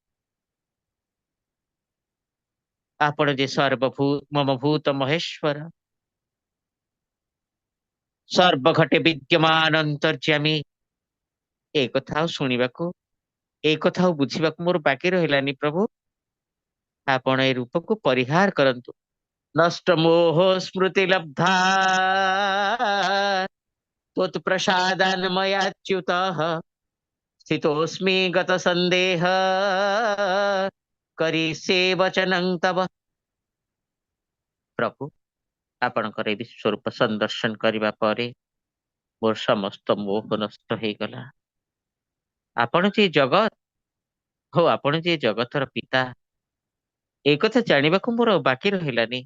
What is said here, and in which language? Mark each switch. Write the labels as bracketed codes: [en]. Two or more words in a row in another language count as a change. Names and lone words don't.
[or] ଆପଣ ଯେ ସର୍ବଭୂ ମମ ଭୂତ ମହେଶ୍ଵର, ସର୍ବଘଟେ ବିଦ୍ୟମାନ ଅନ୍ତର୍ଯ୍ୟାମୀ। ଏ କଥା ଆଉ ଶୁଣିବାକୁ, ଏ କଥା ଆଉ ବୁଝିବାକୁ ମୋର ବାକି ରହିଲାନି ପ୍ରଭୁ। ଆପଣ ଏ ରୂପକୁ ପରିହାର କରନ୍ତୁ। [sa] ନଷ୍ଟ ମୋହ ସ୍ମୃତି ଲବ୍ଧା त्वत्प्रसादान्मयाच्युतः स्थितोऽस्मि गतसन्देह କରିଷେ ବଚନଂ ତବ। [or] ପ୍ରଭୁ, ଆପଣଙ୍କର ଏ ବିଶ୍ୱରୂପ ସନ୍ଦର୍ଶନ କରିବା ପରେ ମୋର ସମସ୍ତ ମୋହ ନଷ୍ଟ ହେଇଗଲା। ଆପଣ ଯେ ଜଗତ, ହଉ ଆପଣ ଯେ ଜଗତର ପିତା, ଏ କଥା ଜାଣିବାକୁ ମୋର ଆଉ ବାକି ରହିଲାନି।